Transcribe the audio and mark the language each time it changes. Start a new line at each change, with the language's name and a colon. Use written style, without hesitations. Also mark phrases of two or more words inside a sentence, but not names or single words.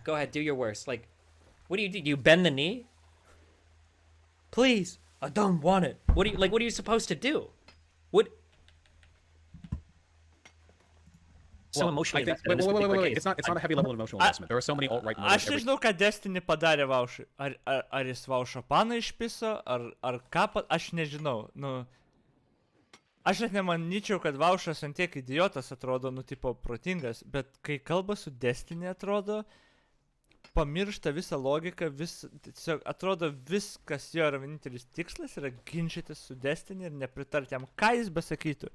English: Go ahead, do your worst. Like, what do? Do you bend the knee? Please, I don't want it. What are you supposed to do? What? So emotionally invested in this particular wait. case. It's not a heavy level of emotional investment. There are so many alt-right
Lithuanian: Aš nežinau, ką Destiny padarė Vaušui. Ar jis Vaušo paną išpiso, ar ką, aš nežinau. Nu, aš net nemanyčiau, kad Vaušas ant tiek idiotas atrodo, nu, tipo, protingas, bet kai kalba su Destiny atrodo, pamiršta visą logiką, tiesiog atrodo viskas jo yra vienintelis tikslas, yra ginčytis su Destiny ir nepritarti jam, ką jis besakytų.